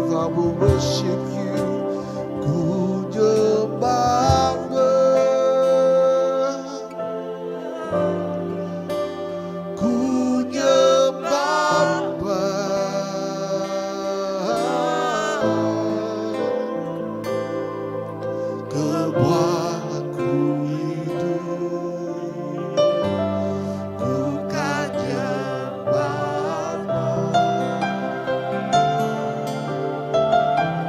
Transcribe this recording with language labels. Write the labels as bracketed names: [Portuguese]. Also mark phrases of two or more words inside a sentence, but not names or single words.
[English] will worship you. [Indonesian] Ku nyembahmu, ku nyembahmu, kau buatku hidup, ku kan nyembahmu.